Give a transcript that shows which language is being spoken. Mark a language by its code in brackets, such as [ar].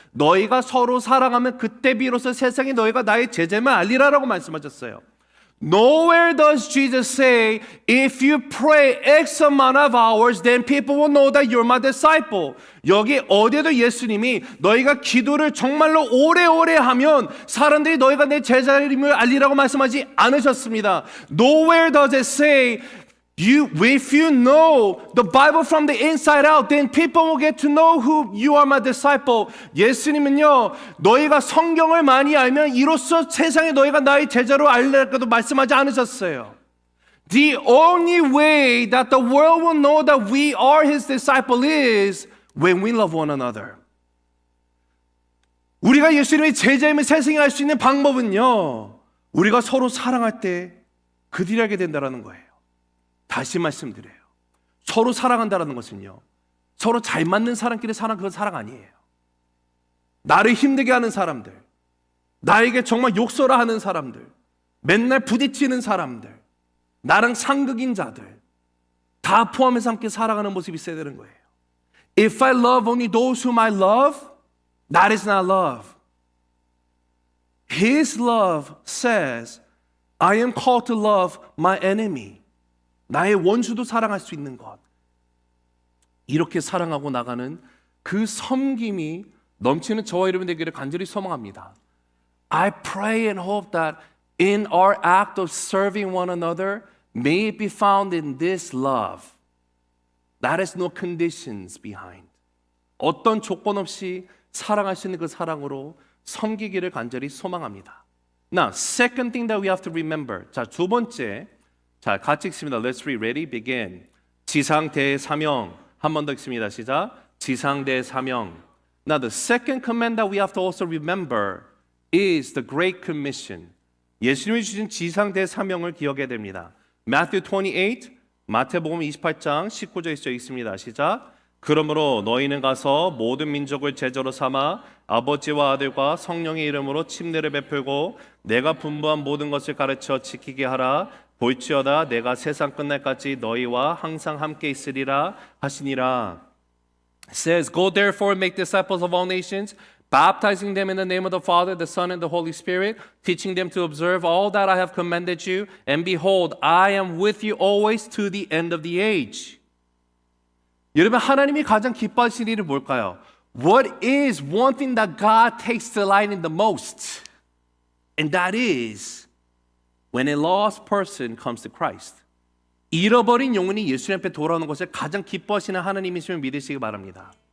[ko] 너희가 서로 사랑하면 그때 비로소 세상이 너희가 나의 제자임을 알리라라고 말씀하셨어요. [en] Nowhere does Jesus say, if you pray X amount of hours, then people will know that you're my disciple. [ko] 여기 어디에도 예수님이 너희가 기도를 정말로 오래오래 하면 사람들이 너희가 내 제자임을 알리라고 말씀하지 않으셨습니다. [en] Nowhere does it say, If you know the Bible from the inside out, then people will get to know who you are my disciple. [ko] 예수님은요, 너희가 성경을 많이 알면 이로써 세상에 너희가 나의 제자로 알리라고도 말씀하지 않으셨어요. [en] The only way that the world will know that we are His disciple is when we love one another. [ko] 우리가 예수님의 제자임을 세상에 알 수 있는 방법은요, 우리가 서로 사랑할 때 그들이 알게 된다는 거예요. 다시 말씀드려요. 서로 사랑한다는 것은요, 서로 잘 맞는 사람끼리 사랑, 그건 사랑 아니에요. 나를 힘들게 하는 사람들, 나에게 정말 욕설을 하는 사람들, 맨날 부딪히는 사람들, 나랑 상극인 자들 다 포함해서 함께 살아가는 모습이 있어야 되는 거예요. [en] If I love only those whom I love, that is not love. His love says, I am called to love my enemy. [ko] 나의 원수도 사랑할 수 있는 것. 이렇게 사랑하고 나가는 그 섬김이 넘치는 저와 여러분 되기를 간절히 소망합니다. [en] I pray and hope that in our act of serving one another, may it be found in this love. That has no conditions behind. [ko] 어떤 조건 없이 사랑할 수 있는 그 사랑으로 섬기기를 간절히 소망합니다. [en] Now, second thing that we have to remember. [ko] 자, 두 번째. 자, 같이 읽습니다. [en] Let's read. Ready? Begin. [ko] 지상대의 사명. 한 번 더 읽습니다. 시작. 지상대의 사명. [en] Now, the second command that we have to also remember is the Great Commission. [ko] 예수님이 주신 지상대의 사명을 기억해야 됩니다. Matthew 28, 마태복음 28장 19절 20절 있습니다. 시작. 그러므로 너희는 가서 모든 민족을 제자로 삼아 아버지와 아들과 성령의 이름으로 침례를 베풀고 내가 분부한 모든 것을 가르쳐 지키게 하라. 볼지어다 내가 세상 끝날까지 너희와 항상 함께 있으리라 하시니라. [en] It says, Go therefore and make disciples of all nations, baptizing them in the name of the Father, the Son, and the Holy Spirit, teaching them to observe all that I have commanded you. And behold, I am with you always to the end of the age. [ko] 여러분, 하나님이 가장 기뻐하시는 일이 뭘까요? [en] What is one thing that God takes delight in the most? And that is when a lost person comes to Christ. [ko] 잃어버린 영혼이 예수님 앞에 돌아오는 것을 가장 기뻐하시는 하나님이심을 믿으시기 바랍니다.